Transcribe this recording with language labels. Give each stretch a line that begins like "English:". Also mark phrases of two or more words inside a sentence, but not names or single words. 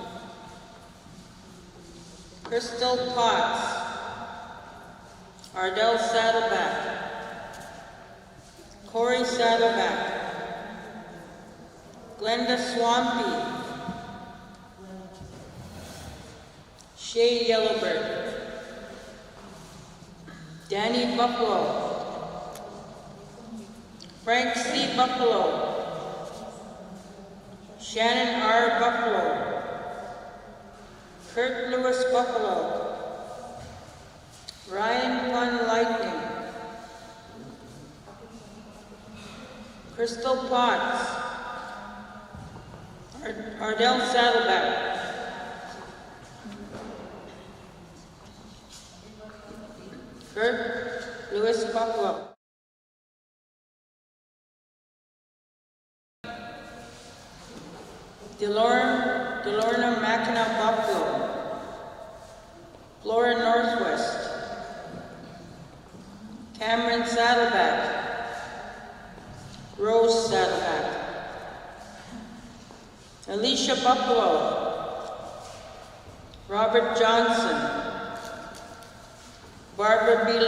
English: Crystal Potts, Ardell Saddleback, Corey Saddleback, Glenda Swampy, Shay Yellowbird, Danny Buffalo, Frank C. Buffalo, Shannon R. Buffalo, Kurt Lewis Buffalo, Ryan Pun Lightning, Crystal Potts, Ardell Saddleback, Kurt Lewis Buffalo, Delorna Mackinac Buffalo, Flora Northwest, Cameron Saddleback, Rose Saddleback, Alicia Buffalo, Robert Johnson, Barbara B.